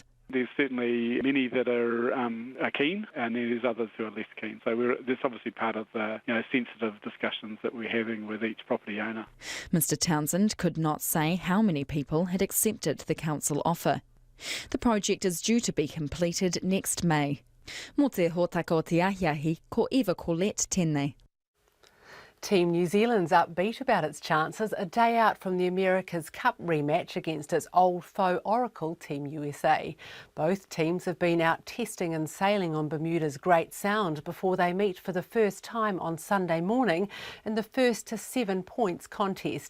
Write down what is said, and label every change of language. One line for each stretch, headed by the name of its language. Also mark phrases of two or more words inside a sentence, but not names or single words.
English: There's certainly many that are keen, and there's others who are less keen. So that's obviously part of the sensitive discussions that we're having with each property owner. Mr Townsend could not say how many people had accepted the council offer. The project is due to be completed next May.
Māori: Mō te hōtaka o te ahiahi, ko Eva Colette tēnei.
English: Team New Zealand's upbeat about its chances a day out from the America's Cup rematch against its old foe Oracle, Team USA. Both teams have been out testing and sailing on Bermuda's Great Sound before they meet for the first time on Sunday morning in the first to 7 points contest.